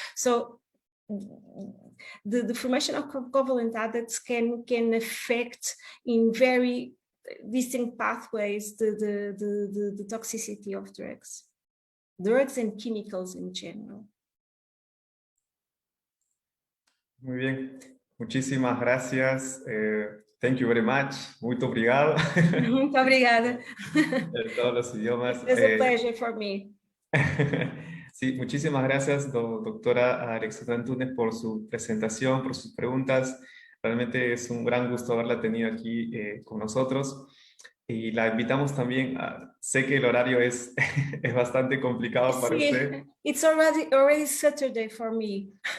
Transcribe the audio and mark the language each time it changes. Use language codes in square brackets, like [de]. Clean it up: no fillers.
[en] So the formation of covalent adducts can affect in very distinct pathways the toxicity of drugs and chemicals in general. [es] Muy bien, muchísimas gracias. [en] Thank you very much. [pt] Muito obrigado. Muito obrigada. [es] En todos los idiomas. [en] It was a pleasure for me. [es] Sí, muchísimas gracias, doctora Alexandra Antunes, por su presentación, por sus preguntas. Realmente es un gran gusto haberla tenido aquí con nosotros. Y la invitamos también sé que el horario es bastante complicado para usted. [en] It's already Saturday for me.